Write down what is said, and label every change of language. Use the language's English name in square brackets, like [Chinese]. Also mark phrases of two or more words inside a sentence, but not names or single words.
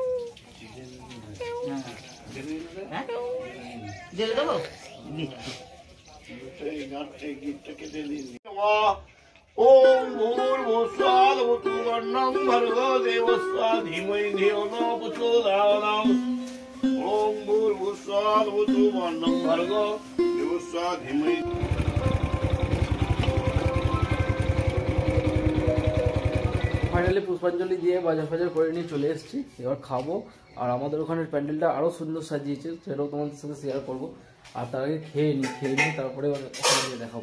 [Bangla] দিয়ে দেবো। [Sanskrit] ओम भूर्भुवस्सुः वसुवर्णं भर्गो देवस्य धीमहि धियो न प्रचोदयात् ओम भूर्भुवस्सुः वसुवर्णं भर्गो देवस्य धीमहि। [Bangla] ফাইনালি পুষ্পাঞ্জলি দিয়ে বাজার ফাজার করে নিয়ে চলে এসেছি, এবার খাবো। আর আমাদের ওখানের প্যান্ডেলটা আরও সুন্দর সাজিয়েছে, সেটাও তোমাদের সাথে শেয়ার করবো। আর তার আগে খেয়ে নিই তারপরে ওখানে গিয়ে দেখাবো।